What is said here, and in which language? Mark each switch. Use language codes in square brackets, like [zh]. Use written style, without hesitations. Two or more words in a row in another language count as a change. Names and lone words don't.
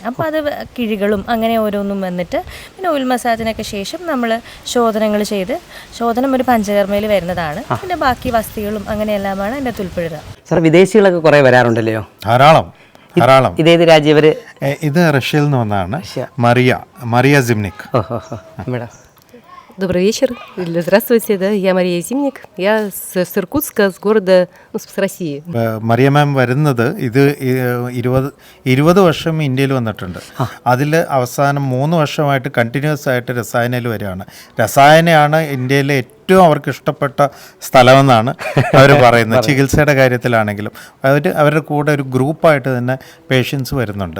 [ml] അപ്പോൾ അത് കിഴികളും അങ്ങനെ ഓരോന്നും വന്നിട്ട് പിന്നെ [en] oil massage [ml] ശേഷം നമ്മൾ ശോധനകൾ ചെയ്ത്, ശോധനം ഒരു പഞ്ചകർമ്മയിൽ വരുന്നതാണ്. പിന്നെ ബാക്കി വസ്തുക്കളും അങ്ങനെയെല്ലാമാണ് അതിൻ്റെ അകത്ത് ഉൾപ്പെടുക. സാർ, വിദേശികളൊക്കെ കുറേ വരാറുണ്ടല്ലോ? ധാരാളം. ഇതേത് രാജ്യം? ഇത് റഷ്യയിൽ നിന്ന് വന്നതാണ്. മറിയ സിംനിക്. [ru] Добрый вечер. Здравствуйте, да, я Мария Зимник. Я с Иркутска, с города, с России. [ml] മറിയ മാം വരുന്നത് ഇത് 20 വർഷം ഇന്ത്യയിൽ വന്നിട്ടുണ്ട്. അതിൽ അവസാനം 3 വർഷമായിട്ട് കണ്ടിന്യൂസ് ആയിട്ട് രസായനയിൽ വരികയാണ്. രസായനയാണ് ഇന്ത്യയിലെ ഏറ്റവും അവർക്ക് ഇഷ്ടപ്പെട്ട സ്ഥലമെന്നാണ് അവർ പറയുന്നത്. ചികിത്സയുടെ കാര്യത്തിലാണെങ്കിലും അവരുടെ കൂടെ ഒരു ഗ്രൂപ്പായിട്ട് തന്നെ പേഷ്യൻസ് വരുന്നുണ്ട്.